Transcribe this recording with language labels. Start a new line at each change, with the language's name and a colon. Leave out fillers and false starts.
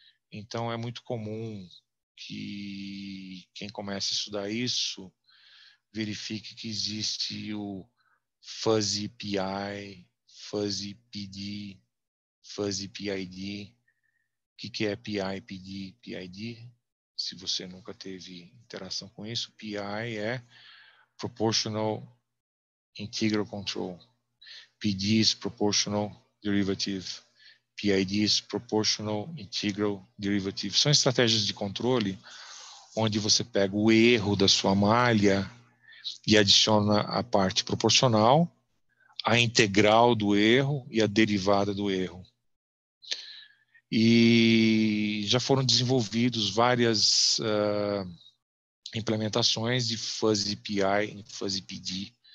Portuguese: Então, é muito comum que quem comece a estudar isso verifique que existe o Fuzzy PI, Fuzzy PD, Fuzzy PID. O que é PI, PD, PID? Se você nunca teve interação com isso, PI é Proportional Integral Control.
English: PD is Proportional Derivative. PID is Proportional Integral Derivative.
Portuguese: São estratégias de controle onde você pega o erro da sua malha e adiciona a parte proporcional, a integral do erro e a derivada do erro. E já foram desenvolvidos várias implementações de Fuzzy PI e Fuzzy PD.